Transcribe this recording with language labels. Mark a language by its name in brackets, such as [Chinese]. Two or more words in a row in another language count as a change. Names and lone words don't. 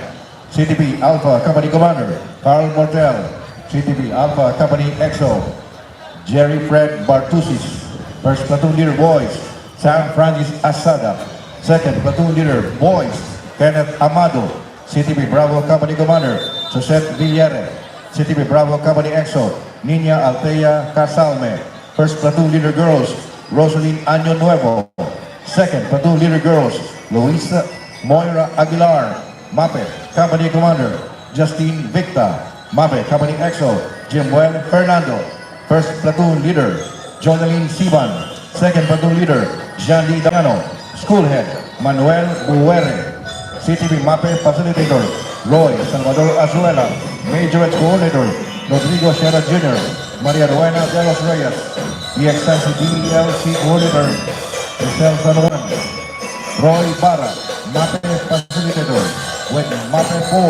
[English] CTP Alpha Company Commander, Carl Mortel. CTP Alpha Company XO, Jerry Fred Bartusis. First Platoon Leader, Boys, Sam Francis Asada. Second Platoon Leader, Boys, Kenneth Amado. CTP Bravo Company Commander, Josette Villere. CTP Bravo Company XO, Nina Altea Casalme. First Platoon Leader, Girls, Rosaline Año Nuevo. Second Platoon Leader, Girls, Luisa Moira Aguilar. MAPE Company Commander, Justine Victa. MAPE Company XO, Jimuel Fernando. First Platoon Leader, Jonaline Siban. Second Platoon Leader, Jean-Lee Damiano. School Head, Manuel Buere. CTP MAPE Facilitator, Roy Salvador Azuela. Major Coordinator, Rodrigo Sierra Jr., Maria Ruena de los Reyes. DXMC DLC Coordinator, Michelle San Juan. Roy Barra, MAPE Facilitator, with MAPE 4.